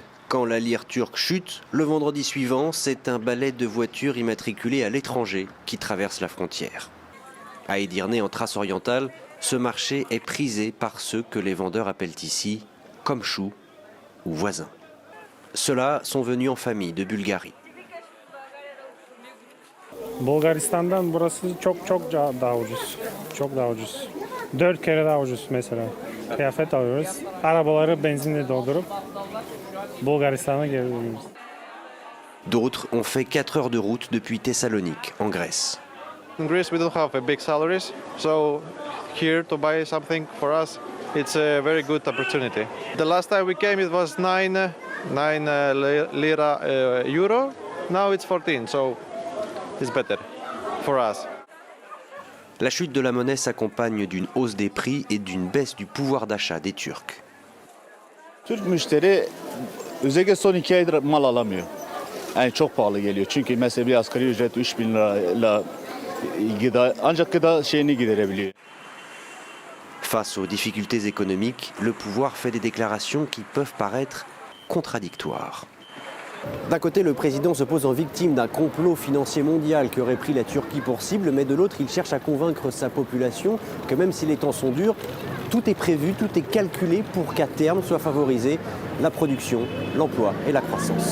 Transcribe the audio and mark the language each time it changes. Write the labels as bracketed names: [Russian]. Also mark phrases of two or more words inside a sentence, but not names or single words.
[French] Quand la lire turque chute, le vendredi suivant, c'est un balai de voitures immatriculées à l'étranger qui traverse la frontière. À Edirne, en Thrace orientale, ce marché est prisé par ceux que les vendeurs appellent ici komchus ou voisins. Ceux-là sont venus en famille de Bulgarie. [Turkish] Bulgaristan'dan burası çok daha ucuz. Çok daha ucuz. 4 kere daha ucuz mesela. Kıyafet alıyoruz. Arabaları benzinle doldurup Bulgaristan'a geri dönüyoruz. [French] D'autres ont fait 4 heures de route depuis Thessalonique, en Grèce. [English] In Greece, we don't have a big salaries, so here to buy something for us, it's a very good opportunity. The last time we came, it was 9 lira euro. Now it's 14, so it's better for us. [French] La chute de la monnaie s'accompagne d'une hausse des prix et d'une baisse du pouvoir d'achat des Turcs. [Turkish] Türk müşteri özellikle son 2 aydır mal alamıyor. Yani çok pahalı geliyor. Çünkü mesela bir asgari ücret 3000 lirayla gıda, ancak gıda şeyini giderebiliyor. [French] Face aux difficultés économiques, le pouvoir fait des déclarations qui peuvent paraître contradictoires. D'un côté, le président se pose en victime d'un complot financier mondial qui aurait pris la Turquie pour cible, mais de l'autre, il cherche à convaincre sa population que même si les temps sont durs, tout est prévu, tout est calculé pour qu'à terme soit favorisée la production, l'emploi et la croissance.